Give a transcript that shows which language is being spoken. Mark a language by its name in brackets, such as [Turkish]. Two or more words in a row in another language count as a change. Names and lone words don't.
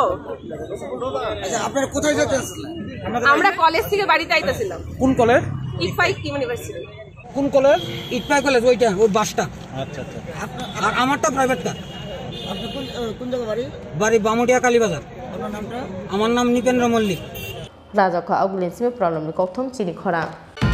[Bangla] আচ্ছা আপনারা কোথায় যেতেছিলেন আমরা কলেজ থেকে বাড়িতে আইতাছিলাম কোন কলেজ ICFAI ইউনিভার্সিটি কোন কলেজ ICFAI কলেজ ওইটা ওই বাসটা আচ্ছা আর আমারটা প্রাইভেট কার আপনি কোন জায়গা বাড়ি বামুডিয়া কালীবাজার আপনার নামটা আমার নাম নিপেন্দ্র মল্লিক [Kok Borok] Raja ka augulin sime problem ni kokthom chini khora